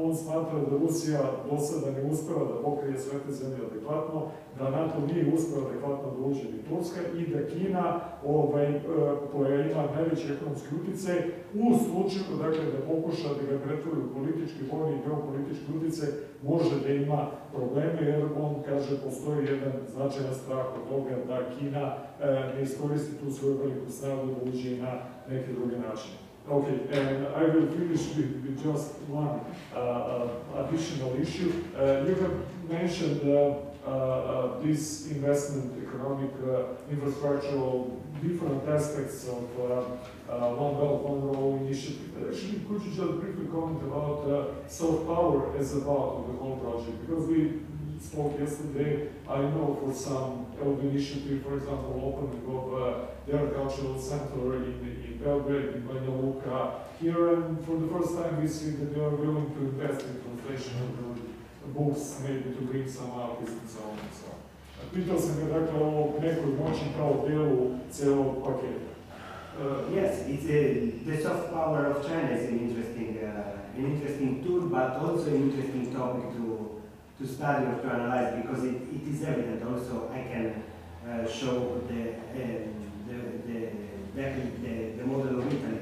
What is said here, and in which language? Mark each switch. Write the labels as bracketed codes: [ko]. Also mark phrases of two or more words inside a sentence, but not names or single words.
[sr] On smatra da Rusija do sada ne uspeva da pokrije sve te zemlje adekvatno, da NATO nije uspeva adekvatno da uđe ni Turska i da Kina, koja ima najveći ekonomski uticaj, u slučaju da pokuša da ga pretvori u politički, vojni i geopolitički uticaj, može da ima probleme, jer on kaže postoji jedan značajan strah od toga da Kina ne iskoristi tu svoju veliku snagu da uđe na neke druge načine. [en] Okay, and I will finish with just one additional issue. You have mentioned this investment, economic, infrastructural, different aspects of One Belt, One Road initiative. Actually, could you just briefly comment about soft power as a part of the whole project? Because we spoke yesterday, I know for some of the initiative, for example, opening of the agricultural center in Belgrade, in Banja Luka, here, and for the first time we see that they are willing to invest in translation of the books, maybe to bring some artists and so on and so on. [sr] Pitao sam ga dakle o nekoj moći kao delu celog paketa. [en] Yes, the soft power of China is an interesting tool, but also an interesting topic to study or to analyze, because it is evident. Also, I can show the model of Italy.